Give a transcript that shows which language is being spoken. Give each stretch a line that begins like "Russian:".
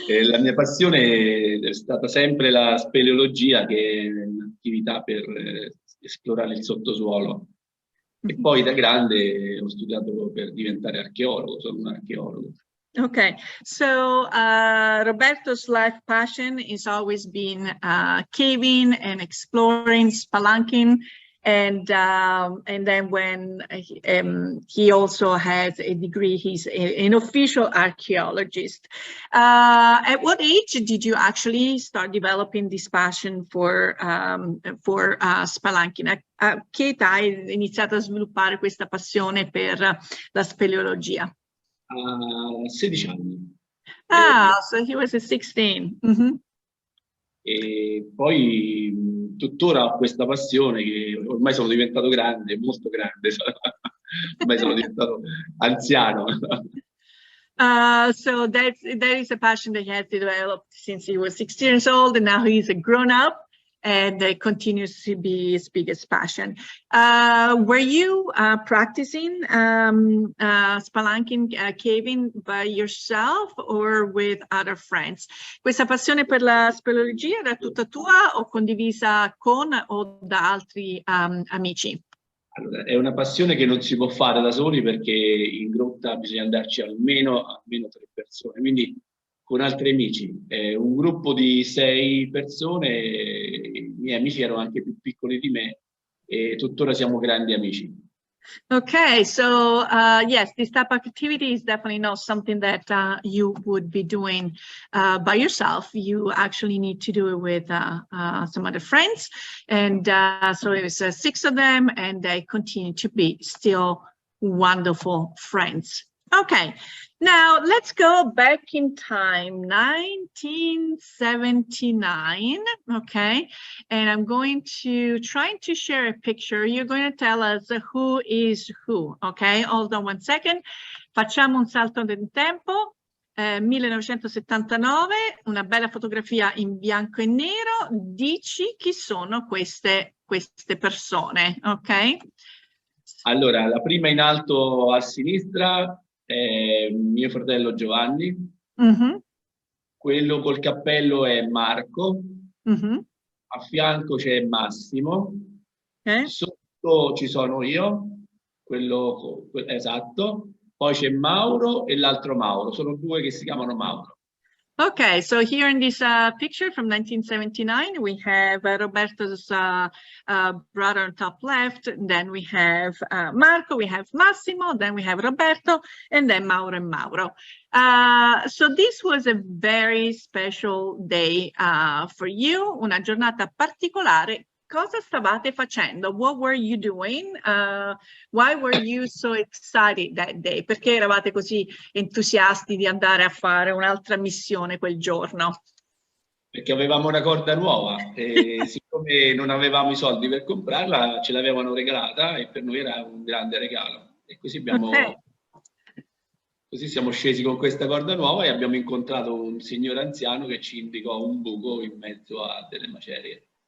Italian: La mia passione è stata sempre la speleologia, che è un'attività per esplorare il sottosuolo. E poi da grande ho studiato per diventare archeologo, sono un archeologo.
English: Okay, so Roberto's life passion has always been caving and exploring, spelunking, and then when he also has a degree, he's an official archaeologist. At what age did you actually start developing this passion for spelunking?
Italian: A che età hai iniziato a sviluppare questa passione per la speleologia? 16 anni.
English: So he was 16. Mm-hmm.
Italian: E poi tuttora ho questa passione, che ormai sono diventato grande, molto grande, ormai sono diventato anziano.
English: So that is a passion that he has developed since he was 16 years old, and now he's a grown-up, and that continues to be his biggest passion. Were you practicing spelunking, caving by yourself or with other friends?
Italian: Questa passione per la speleologia era tutta tua o condivisa con o da altri amici? Allora, è una passione che non si può fare da soli, perché in grotta bisogna andarci almeno 3 persone, quindi con altri amici. Un gruppo di 6 persone, i miei amici erano anche più piccoli di me e tuttora siamo grandi amici.
English: Okay, so yes, this type of activity is definitely not something that you would be doing by yourself. You actually need to do it with some other friends, and so it was 6 of them, and they continue to be still wonderful friends. Okay, now let's go back in time, 1979, okay? And I'm going to try to share a picture. You're going to tell us who is who, okay? Hold on one second.
Italian: Facciamo un salto nel tempo. 1979, una bella fotografia in bianco e nero. Dici chi sono queste persone, ok? Allora, la prima in alto a sinistra è mio fratello Giovanni, quello col cappello è Marco, a fianco c'è Massimo, sotto ci sono io, quello esatto, poi c'è Mauro e l'altro Mauro, sono 2 che si chiamano Mauro.
English: Okay, so here in this picture from 1979, we have Roberto's brother on top left, then we have Marco, we have Massimo, then we have Roberto, and then Mauro and Mauro. So this was a very special day for you,
Italian: una giornata particolare. Cosa stavate facendo?
English: What were you doing? Why were you so excited that day?
Italian: Perché eravate così entusiasti di andare a fare un'altra missione quel giorno? Perché avevamo una corda nuova e siccome non avevamo i soldi per comprarla, ce l'avevano regalata e per noi era un grande regalo. E così così siamo scesi con questa corda nuova e abbiamo incontrato un signore anziano che ci indicò un buco in mezzo a delle macerie.